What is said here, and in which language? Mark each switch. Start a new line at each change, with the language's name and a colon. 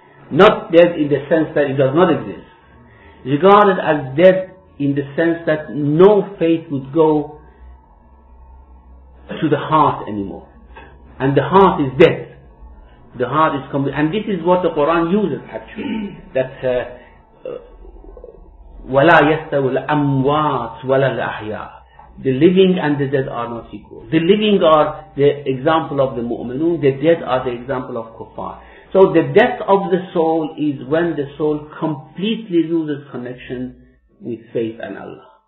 English: Not dead in the sense that it does not exist. Regarded as dead in the sense that no faith would go to the heart anymore. And the heart is dead. The heart is complete. And this is what the Quran uses actually.
Arabic: That وَلَا يَسْتَوِ الْأَمْوَاتِ وَلَا الْأَحْيَاءِ.
English: The living and the dead are not equal. The living are the example of the mu'minun, the dead are the example of kuffar. So the death of the soul is when the soul completely loses connection with faith and Allah.